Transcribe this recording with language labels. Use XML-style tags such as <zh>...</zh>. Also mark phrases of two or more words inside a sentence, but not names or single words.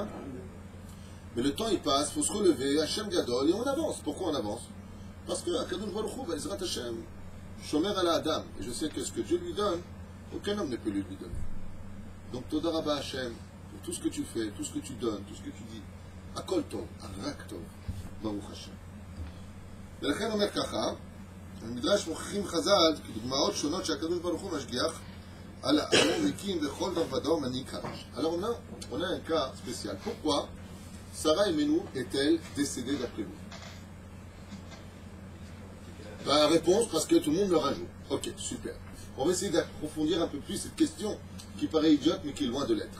<fr>Mais le temps il passe, il faut se relever,</fr> <he>השם גדול,</he> <fr>et on avance. Pourquoi on avance? Parce que</fr> <he>הקדוש ברוך הוא, עזרת השם, שומר על אדם,</he> <fr>et je sais que ce que Dieu lui donne, aucun homme ne peut lui donner. Donc</fr> <he>תודה רבה השם,</he> <fr>pour tout ce que tu fais, tout ce que tu donnes, tout ce que tu dis,</fr> <he>הכל טוב, רק טוב, ברוך השם. ולכן אומר ככה, המדרש מוכיחים חז"ל, כדוגמאות שונות שהקדוש ברוך הוא משגיח על הארון הקים וכל דבר מנהיג קדוש.</he> <fr>Alors on a un cas spécial. Pourquoi Sarah Imenu est-elle décédée d'après vous? La réponse, parce que tout le monde me rajoute. Ok, super. On va essayer d'approfondir un peu plus cette question qui paraît idiote mais qui est loin de l'être.</fr>